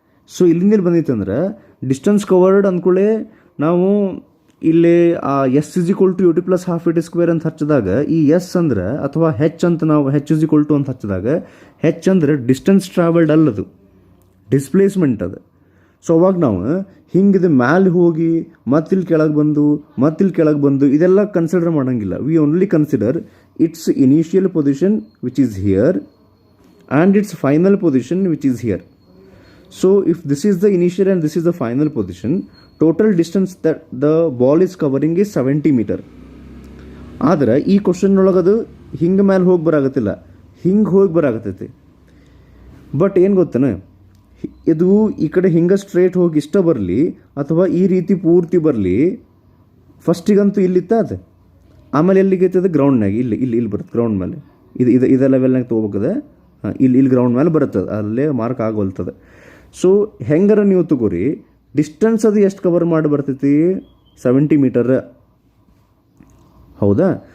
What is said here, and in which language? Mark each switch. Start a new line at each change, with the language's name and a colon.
Kannada: So ಇಲ್ಲಿಂದ ಇಲ್ಲಿ ಬಂದೈತೆ ಡಿಸ್ಟೆನ್ಸ್ ಕವರ್ಡ್ ಅಂದ್ಕೊಳ್ಳೆ ನಾವು ಇಲ್ಲಿ S is equal to UT plus half AT square ಅಂತ ಹಚ್ಚಿದಾಗ, ಈ ಎಸ್ ಅಂದ್ರೆ ಅಥವಾ ಹೆಚ್ ಅಂತ ನಾವು ಹೆಚ್ ಇಸ್ ಈಕ್ವಲ್ ಟು ಅಂತ ಹಚ್ಚಿದಾಗ, ಹೆಚ್ ಅಂದರೆ ಡಿಸ್ಟೆನ್ಸ್ ಟ್ರಾವೆಲ್ಡ್ ಅಲ್ಲದು, ಡಿಸ್ಪ್ಲೇಸ್ಮೆಂಟ್ ಅದು. ಸೊ ಅವಾಗ ನಾವು ಹಿಂಗಿದೆ ಮ್ಯಾಲೆ ಹೋಗಿ ಮತ್ತಿಲ್ಲಿ ಕೆಳಗೆ ಬಂದು ಇದೆಲ್ಲ ಕನ್ಸಿಡರ್ ಮಾಡೋಂಗಿಲ್ಲ.
English: We only consider its initial position which is here and its final position which is here. So if this is the initial and this is the final position, total distance that the ball is covering is 70 meter.
Kannada: ಆದರೆ ಈ question ಒಳಗದು ಹಿಂಗೆ ಮೇಲೆ ಹೋಗಿ ಬರಾಗತ್ತಿಲ್ಲ, ಹಿಂಗೆ ಹೋಗಿ ಬರಾಕತ್ತೈತಿ. But ಏನು ಗೊತ್ತನ, ಇದು ಈ ಕಡೆ ಹಿಂಗೆ ಸ್ಟ್ರೇಟ್ ಹೋಗಿ ಇಷ್ಟ ಬರಲಿ ಅಥವಾ ಈ ರೀತಿ ಪೂರ್ತಿ ಬರಲಿ, ಫಸ್ಟಿಗಂತೂ ಇಲ್ಲಿತ್ತ ಅದು, ಆಮೇಲೆ ಎಲ್ಲಿಗೆ ಐತದ ಗ್ರೌಂಡ್ನಾಗ, ಇಲ್ಲಿ ಬರುತ್ತೆ ಗ್ರೌಂಡ್ ಮೇಲೆ, ಇದು ಲೆವೆಲ್ನಾಗ ತೊಗೋಬೇಕದ. ಹಾಂ, ಇಲ್ಲಿ ಗ್ರೌಂಡ್ ಮೇಲೆ ಬರುತ್ತದೆ, ಅಲ್ಲೇ ಮಾರ್ಕ್ ಆಗೋಲ್ತದೆ. ಸೊ ಹೆಂಗಾರ ನೀವು ತಗೋರಿ, ಡಿಸ್ಟೆನ್ಸ್ ಅದು ಎಷ್ಟು ಕವರ್ ಮಾಡಿ ಬರ್ತೈತಿ, 70 ಮೀಟರ್. ಹೌದಾ?